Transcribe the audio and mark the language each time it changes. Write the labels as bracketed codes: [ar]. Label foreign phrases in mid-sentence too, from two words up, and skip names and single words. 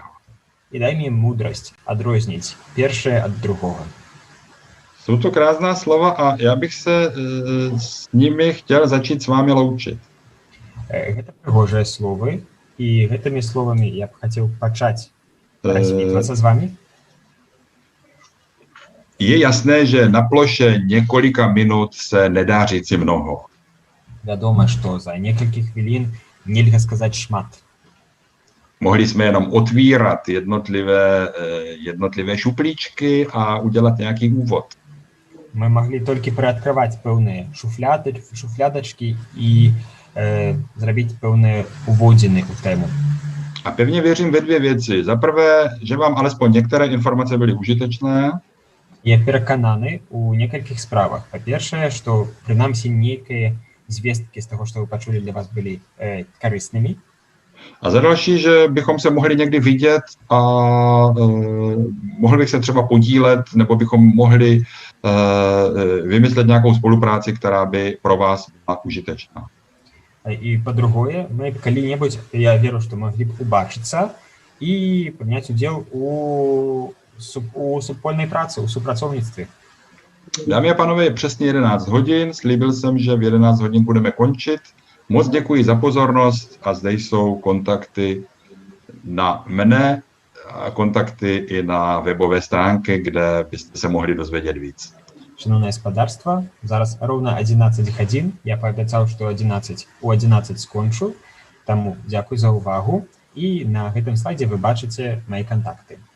[be] І дай мне мудрасць адрозніць першае ад другога. [cs] Jsou to krásná slova a já bych se s nimi chtěl začít s vámi loučit. [be] Гэта прыгожыя словы, і гэтымі словамі я б хацеў пачаць развітвацца з вами. [cs] Je jasné, že na ploše několika minut se nedá říci mnoho. [be] Вядома, што за некалькі хвілін нельга сказаць шмат. [cs] Mohli jsme jenom otvírat jednotlivé šuplíčky a udělat nějaký úvod. [be] Мы могли толькі прыадкрываць пэўныя шуфлядачкі і зрабіць пэўныя уводзіны ў тему. [cs] A pevně věřím ve dvě věci. Za prvé, že vám alespoň některé informace byly užitečné. [be] Я перакананы ў некалькіх справах. Па-першае, што прынамсі нейкія звесткі з таго, што вы пачулі, для вас былі карыснымі. [cs] A za další, že bychom se mohli někdy vidět a mohli bych se třeba podílet, nebo bychom mohli vymyslet nějakou spolupráci, která by pro vás byla užitečná. [be] І па-другое, мы калі-небудзь, я веру, што маглі б убачыцца і прыняць удзел у супольнай працы, у супрацоўніцтве. [cs] Dámy a pánové, je přesně 11 hodin. Slíbil jsem, že v 11 hodin budeme končit. Moc děkuji za pozornost a zde jsou kontakty na mne a kontakty i na webové stránky, kde byste se mohli dozvědět víc. [be] Шановне гаспадарства, зараз роўна 11 гадзін. Я паабяцаў, што у 11 скончу. Таму дзякуй за ўвагу. І на гэтым слайдзе вы бачыце мае кантакты.